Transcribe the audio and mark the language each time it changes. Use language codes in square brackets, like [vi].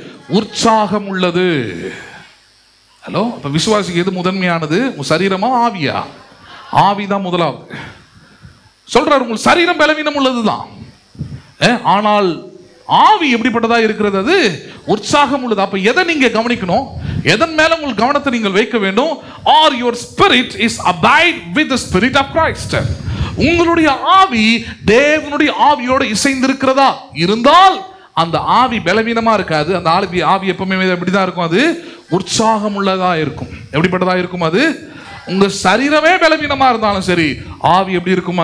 [ta] உற்சாகம் உள்ளது. ஹலோ, அப்ப விசுவாசிக்கு எது முதன்மையானது? உங்க சரீரமா ஆவியா? ஆவிதான் முதலாவது. சொல்றாரு, உங்கள் சரீரம் பலவீனம் உள்ளதுதான், ஆனால் ஆவி எப்படிப்பட்டதா இருக்கிறது? அது உற்சாகம் உள்ளது. அப்ப எதை நீங்க கவனிக்கணும்? எதன் மேல உங்கள் கவனத்தை நீங்கள் வைக்க வேண்டும்? [en] or your spirit is abide with the spirit of Christ. [ta] உங்களுடைய ஆவி தேவனுடைய ஆவியோடு இசைந்திருக்கிறதா இருந்தால் அந்த ஆவி பலவீனமா இருக்காது. அந்த ஆவி எப்பவுமே எப்படிதான் இருக்கும்? அது உற்சாகம் உள்ளதா இருக்கும். எப்படிப்பட்டதா இருக்கும்? அது உங்க சரீரமே பலவீனமா இருந்தாலும் சரி, ஆவி எப்படி இருக்கும்?